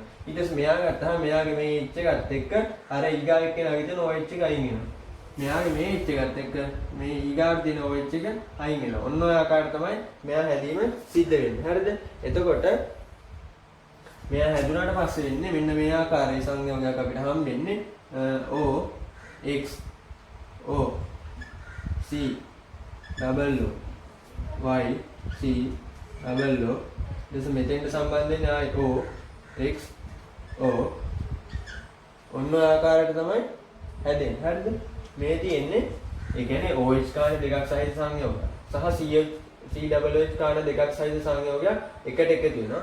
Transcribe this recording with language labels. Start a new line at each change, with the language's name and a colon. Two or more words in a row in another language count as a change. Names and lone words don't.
Sinhala: ඊට පස්සේ මෙයා ගත්තාම මෙයාගේ මේ H එකත් එක්ක අර ඊගා එක්කෙනාගේ තියෙන OH එක අයින් වෙනවා. මෙයාගේ මේ H එකත් එක්ක මේ ඊගාට තියෙන OH එක අයින් වෙනවා. ඔන්න ඔය ආකාරයට තමයි මෙයා හැදීම සිද්ධ වෙන්නේ. හරිද? එතකොට මෙයා හැදුනාට පස්සේ වෙන්නේ මෙන්න මේ ආකාරයේ සංයෝගයක් අපිට හම්බෙන්නේ
English: O X O C double O Y C double O
Sinhala: දෙස මෙතෙන්ට සම්බන්ධ වෙන්නේ ආයි
English: O X O
Sinhala: ඔන්න ආකාරයට තමයි හැදෙන්නේ. හරිද? මේ තියෙන්නේ ඒ කියන්නේ OH කාණ්ඩ දෙකක් සහිත සංයෝගයක් සහ COOH කාණ්ඩ දෙකක් සහිත සංයෝගයක් එකට එකතු වෙනවා.